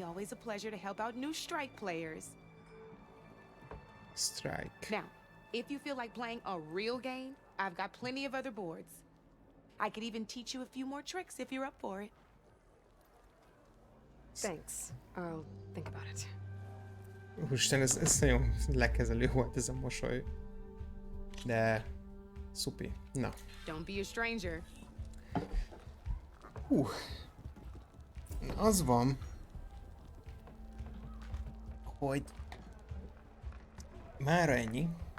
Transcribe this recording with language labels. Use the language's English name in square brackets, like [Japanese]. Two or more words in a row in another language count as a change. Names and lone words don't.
[English] Always a pleasure to help out new strike players. Strike. Now, if you feel like playing a real game, I've got plenty of other boards. I could even teach you a few more tricks if you're up for it. Thanks. I'll think about it. [Hungarian] Úristen, ez nagyon lekezelő volt ez a mosoly. De... szupi. Na. [English] Don't be a stranger. [Hungarian] Az van, hogy mára ennyi.